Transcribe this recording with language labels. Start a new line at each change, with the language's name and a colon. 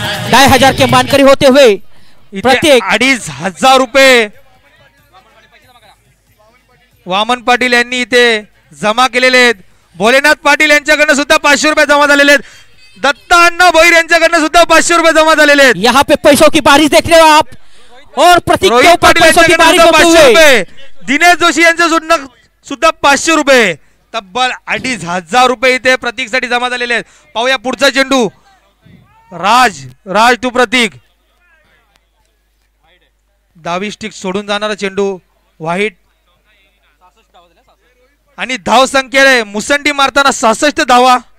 Hindi: 2500 के मानकरी होते हुए
Marathi: प्रत्येक 2500 रुपये वामन पाटील यांनी इथे जमा केलेले आहेत. भोलेनाथ पाटील यांच्याकडनं सुद्धा 500 रुपये जमा झालेले आहेत. दत्ता अण्णा भोईर यांच्याकडनं सुद्धा 500 रुपये जमा झालेले आहेत.
Hindi: यहाँ पे पैसों की बारिश देख रहे हो आप. और प्रतीक के ऊपर पैसों की बारिश होते हुए
Marathi: दिनेश जोशी यांच्या सुद्धा 500 रुपये. तब्बल 2500 रुपये इथे प्रतीक साठी जमा झालेले आहेत. पाहूया पुढचा चेंडू राज टू प्रतीक. डावी स्टिक सोडून जाणारा चेंडू व्हाईट आणि धाव संख्येने मुसंडी मारताना 66 धावा.